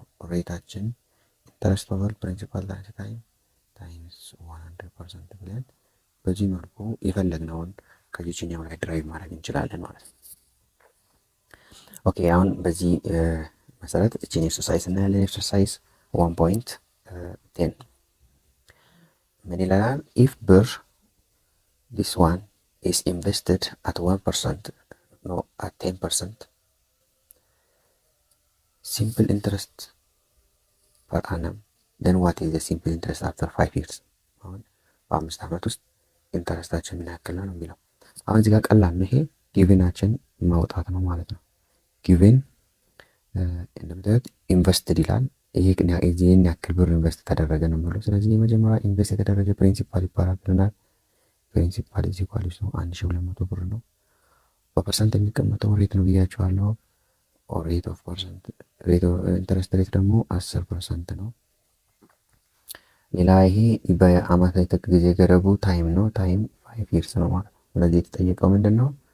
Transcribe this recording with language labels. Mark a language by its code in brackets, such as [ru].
[am] ሬታችን ኢንተረስት ኦቨር ፕሪንሲፓል ታይም ታይምስ 100% ብለን በዚህ መልኩ የፈለግነውን ከዚህኛው ላይ ድራይቭ ማድረግ እንችላለን ማለት ነው። ኦኬ አሁን በዚህ መሰረት እቺን ኤክሰርሳይዝ እናያለን። ኤክሰርሳይዝ 1.10 ምን ይላል? [en] ኢፍ ብር this one is invested at 1% no at 10% simple interest per annum then what is the simple interest after 5 years? [am] አሁን በ5 ዓመት ውስጥ ኢንተረስታችን ምን ያክል ነው የሚለው። አሁን እዚህ ጋር ቀላል ነው። ይሄ ጊቭናችን ማውጣት ነው ማለት ነው። ጊቭን እንደምታዩት ኢንቨስትድ ይላል። ይህን ያክል ብር ኢንቨስት ተደረገ ነው የሚለው። ስለዚህ የመጀመሪያ ኢንቨስት የተደረገ ፕሪንሲፓል ይባላል ብለናል። ፕሪንሲፓል ኢዝ ኢኳልስ ነው 1200 ብር ነው። በፐርሰንት የሚቀመጠው ሬት ነው ብያቸዋለሁ። ሬት ኦፍ ፐርሰንት ኢንተረስት ሬት ደግሞ 10% ነው። ሌላ ይሄ በአመት ላይ ጊዜ ገደቡ ታይም ነው። ታይም 5 years ነው ማለት ነው። ስለዚህ የተጠየቀው ምንድን ነው?